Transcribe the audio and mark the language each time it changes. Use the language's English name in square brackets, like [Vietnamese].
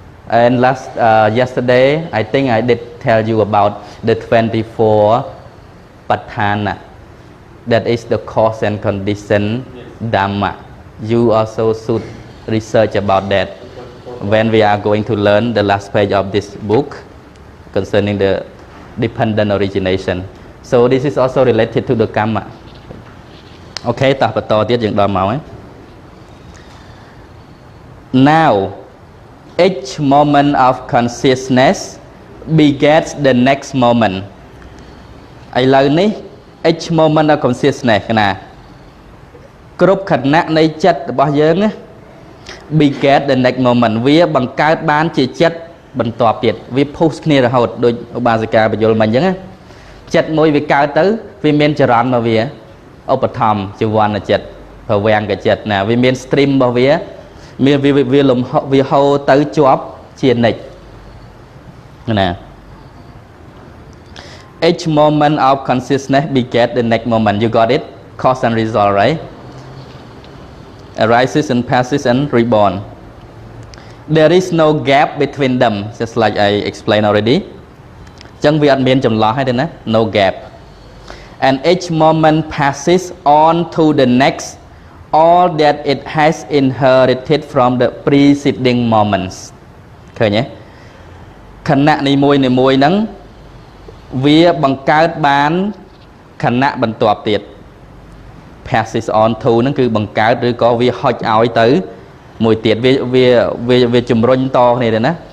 [English] And yesterday I think I did tell you about the 24 patthana, that is the cause and condition Dhamma. You also should research about that when we are going to learn the last page of this book concerning the dependent origination. So this is also related to the karma. Okay, [Khmer] តោះបន្តទៀតយើងដល់មកហើយ [English] Now each moment of consciousness begets the next moment. [Khmer] ឥឡូវនេះ [English] each moment of consciousness [Khmer] ណាគ្រប់ខណៈនៃចិត្តរបស់យើងណា [English] beget the next moment [Khmer] វាបង្កើតបានជាចិត្តបន្ទាប់ទៀតវាពុះគ្នារហូតដូចឧបាសិកាបញ្យលមិញអញ្ចឹងណា ចិត្តមួយវាកើតទៅវាមានចរន្តរបស់វាឧបត្ថម្ភជីវ័នចិត្តប្រវាំងกับចិត្តណាវាមាន stream របស់វាមានវាលំវាហូរទៅជាប់ជានិច្ចណា [English] Each moment of consciousness beget the next moment. You got it? Cause and result, right? Arises and passes and reborn. There is no gap between them, just like I explained already. [Khmer] ចឹងវាអត់មានចន្លោះទេណា [English] no gap. And each moment passes on to the next, all that it has inherited from the preceding moments. [Khmer] ឃើញទេខណៈនីមួយហ្នឹងវាបង្កើតបានខណៈបន្ទាប់ទៀត [English] passes on to [Khmer] ហ្នឹងគឺបង្កើតឬក៏វាហុចឲ្យទៅមួយទៀតវាជំរុញតគ្នាទៅណា